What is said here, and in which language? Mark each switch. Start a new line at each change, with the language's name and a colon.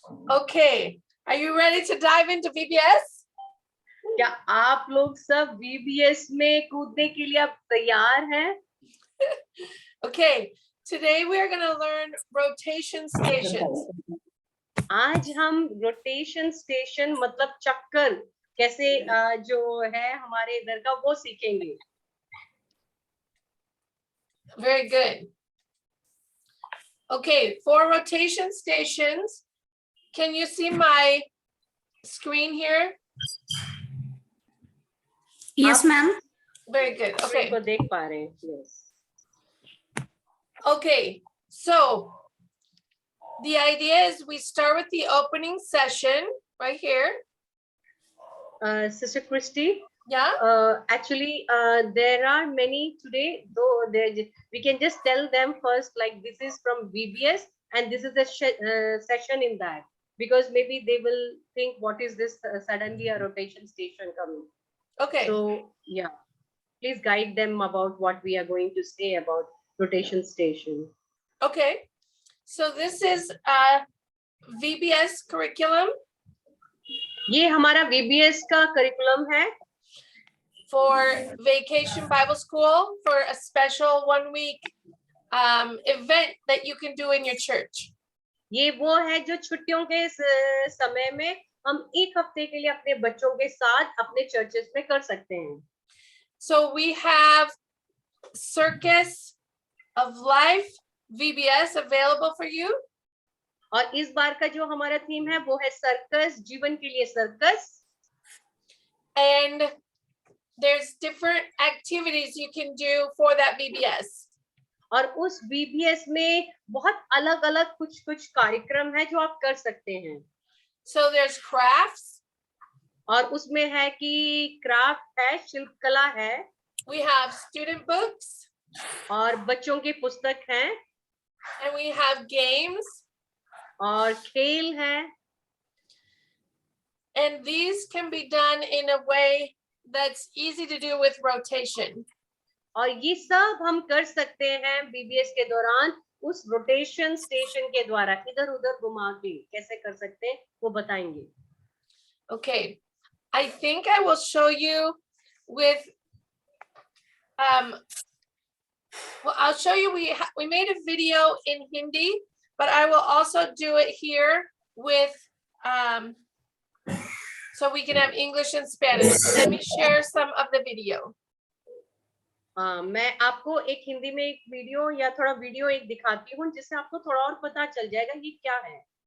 English: Okay, are you ready to dive into VBS?
Hindi: क्या आप लोग सब VBS में कूदने के लिए आप तैयार हैं?
English: Okay, today we are going to learn rotation stations.
Hindi: आज हम रोटेशन स्टेशन मतलब चक्कर कैसे जो है हमारे इधर का वो सीखेंगे.
English: Very good. Okay, for rotation stations, can you see my screen here? Yes, ma'am. Very good. Okay.
Hindi: को देख पा रहे हैं.
English: Yes. Okay, so the idea is we start with the opening session right here. Sister Christy. Yeah. Actually, there are many today, though we can just tell them first, like this is from VBS and this is a session in that, because maybe they will think what is this suddenly a rotation station coming. Okay. So yeah, please guide them about what we are going to say about rotation station. Okay. So this is a VBS curriculum.
Hindi: ये हमारा VBS का curriculum है.
English: For Vacation Bible School, for a special 1 week event that you can do in your church.
Hindi: ये वो है जो छुट्टियों के समय में हम एक हफ्ते के लिए अपने बच्चों के साथ अपने चर्चेस में कर सकते हैं.
English: So we have Circus of Life VBS available for you.
Hindi: और इस बार का जो हमारा थीम है वो है सर्कस, जीवन के लिए circus.
English: And there's different activities you can do for that VBS.
Hindi: और उस VBS में बहुत अलग-अलग कुछ कार्यक्रम है जो आप कर सकते हैं.
English: So there's crafts.
Hindi: और उसमें है कि क्राफ्ट है, शिल्पकला है.
English: We have student books.
Hindi: और बच्चों की पुस्तक हैं.
English: And we have games.
Hindi: और खेल है.
English: And these can be done in a way that's easy to do with rotation.
Hindi: और ये सब हम कर सकते हैं VBS के दौरान उस रोटेशन स्टेशन के द्वारा, इधर उधर घुमा के कैसे कर सकते हैं वो बताएंगे.
English: Okay, I think I will show you with well, I'll show you. We made a video in Hindi, but I will also do it here with so we can have English and Spanish. Let me share some of the video.
Hindi: मैं आपको एक हिंदी में एक video या थोड़ा video एक दिखाती हूँ जिससे आपको थोड़ा और पता चल जाएगा ये क्या है.